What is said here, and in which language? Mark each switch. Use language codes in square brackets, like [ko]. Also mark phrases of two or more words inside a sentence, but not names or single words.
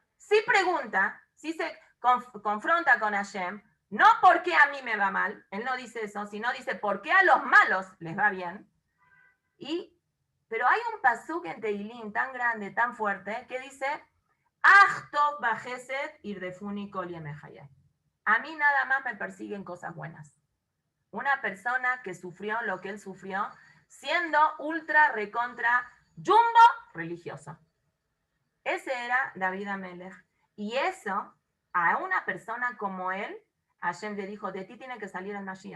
[es] Sí pregunta, sí se confronta con Hashem, no porque a mí me va mal, él no dice eso, sino dice por qué a los malos les va bien. Pero hay un pasuk en Teilín tan grande, tan fuerte, que dice, [he] אך טוב וחסד ירדפוני כל ימי חיי. [es] A mí nada más me persiguen cosas buenas. Una persona que sufrió lo que él sufrió, siendo ultra, recontra, jumbo, religioso. Ese era David Amelech. Y eso, a una persona como él, Hashem le dijo, de ti tiene que salir el Mashiach.